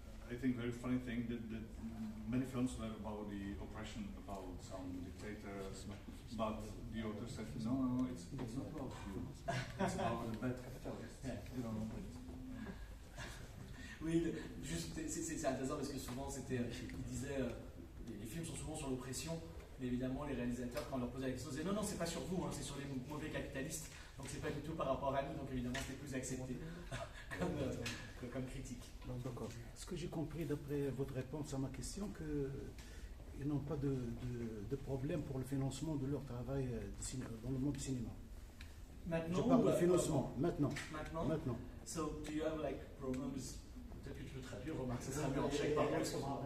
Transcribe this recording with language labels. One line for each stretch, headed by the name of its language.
English: I think very funny thing that many films were about the oppression, about some dictators, but the author said, no, it's not about you. It's about the bad capitalists. You know.
French: Oui, juste, c'est intéressant parce que souvent, il disait, les films sont souvent sur l'oppression, mais évidemment, les réalisateurs, quand on leur posait la question, disaient non, c'est pas sur vous, hein, c'est sur les mauvais capitalistes, donc c'est pas du tout par rapport à nous, donc évidemment, c'est plus accepté comme critique. D'accord. Ce que j'ai compris d'après votre réponse à ma question, qu'ils n'ont pas de problème pour le financement de leur travail dans le monde du cinéma. Maintenant, je parle de financement, maintenant. Maintenant.
English: So, do you have like problems?
French: Peut-être que tu veux traduire, remarque, ça sera mieux en tchèque par contre.